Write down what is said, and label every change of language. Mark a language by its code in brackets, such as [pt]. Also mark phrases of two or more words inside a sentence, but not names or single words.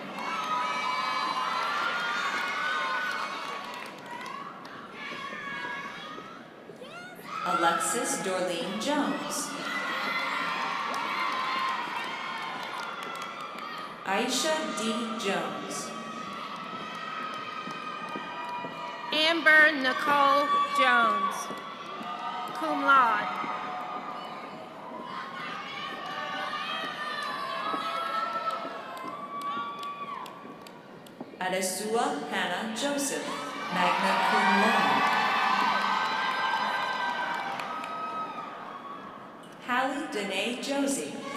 [en] Alexis Dorleen Jones. Aisha D. Jones. Amber Nicole Jones, [la] cum laude. [en] Adesua Hannah Joseph, [la] magna cum laude. [en] Hallie Danae Josie.